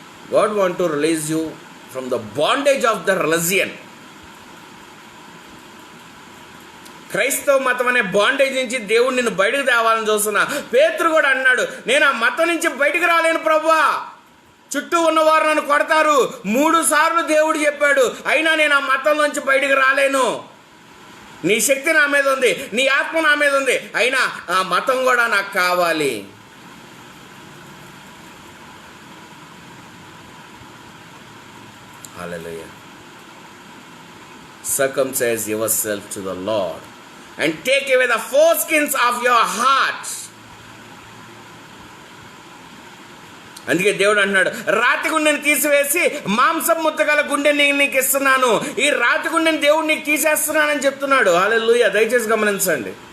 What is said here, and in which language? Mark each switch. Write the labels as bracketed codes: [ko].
[en] God want to release you from the bondage of the religion. [te] క్రైస్తవ మతం అనే bondage నుంచి దేవుడు నిన్ను బయటకు తేవాలని చూస్తున్నా. పేతురు కూడా అన్నాడు, నేను ఆ మతం నుంచి బయటకు రాలేను ప్రభువా, చుట్టూ ఉన్నవారు నన్ను కొడతారు. 3 సార్లు దేవుడు చెప్పాడు, అయినా నేను ఆ మతం నుంచి బయటకు రాలేను. నీ శక్తి నా మీద ఉంది, నీ ఆత్మ నా మీద ఉంది, అయినా ఆ మతం కూడా నాకు కావాలి. Hallelujah. [en] Circumcise yourself to the Lord and take away the foreskins of your heart. [te] అందుకే దేవుడు అన్నాడు, రాతి గుండెని తీసివేసి మాంసం ముద్దగల గుండెని నీకు ఇస్తున్నాను. ఈ రాతి గుండెని దేవుడు నీకు తీసేస్తున్నానని చెప్తున్నాడు. హల్లెలూయా. దయచేసి గమనించండి.